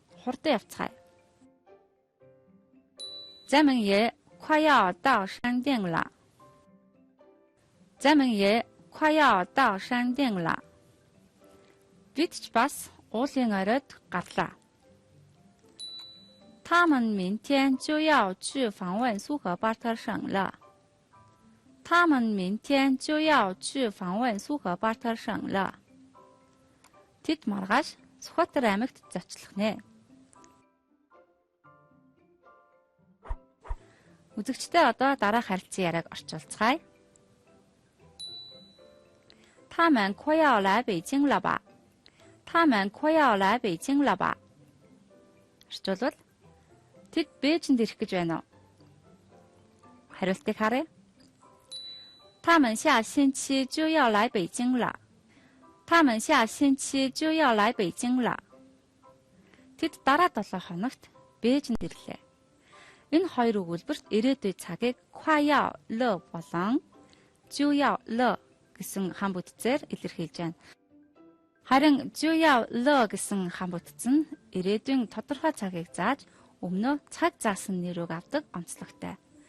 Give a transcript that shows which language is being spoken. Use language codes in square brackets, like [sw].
[mn] Хурдан явцгаая. [zh] 咱们也快要到商店了.咱们也快要到商店了. [mn] Бид ч бас уулын оройд гарлаа. [zh] 他们明天就要去访问苏格巴特省了。他们明天就要去访问苏格巴特省了. [mn] Тэд маргааш Сүхбаатар аймагт зочлох нэ. Үзэгчдээ одоо дараах харилцан яриаг орчуулцгаая. [zh] 他们快要来北京了吧?他们快要来北京了吧? [mn] Орчуулбал тэд Бээжинд ирэх гэж байна уу? Хариултыг харъя. [zh] 他们下星期就要来北京了.他们下星期就要来北京了. [mn] Тэд дараа 7 хоногт Бээжинд ирлээ. Энэ хоёр өгүүлбэрт ирээдүйн цагийг хаяо ле болон жуяо ле гэсэн хам бүтцээр илэрхийлж байна. Харин жуяо ле гэсэн хам бүтц нь ирээдүйн тодорхой цагийг зааж өмнөө цаг заасан нэрийг авдаг онцлогтой.